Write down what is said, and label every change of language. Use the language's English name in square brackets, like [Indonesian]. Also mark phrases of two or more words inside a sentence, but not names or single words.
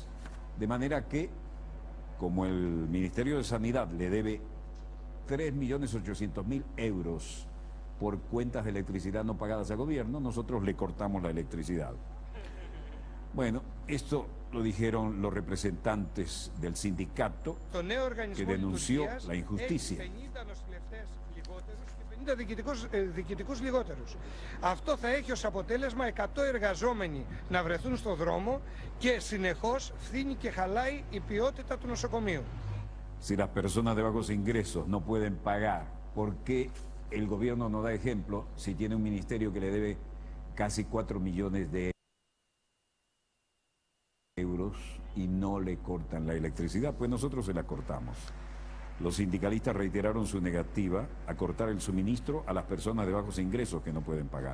[Spanish] De manera que, como el Ministerio de Sanidad le debe 3.800.000 euros por cuentas de electricidad no pagadas al gobierno, nosotros le cortamos la electricidad. Bueno, esto lo dijeron los representantes del sindicato que denunció la injusticia. [Greek] Διοικητικούς λιγότερους. Αυτό θα έχει ως αποτέλεσμα 100 εργαζόμενοι να βρεθούν στο δρόμο και συνεχώς φθήνει και χαλάει η ποιότητα του νοσοκομείου. [Spanish] Si las personas de bajos ingresos no pueden pagar, ¿por qué el gobierno no da ejemplo si tiene un ministerio que le debe casi 4 millones de euros y no le cortan la electricidad? Pues nosotros se la cortamos. Los sindicalistas reiteraron su negativa a cortar el suministro a las personas de bajos ingresos que no pueden pagar.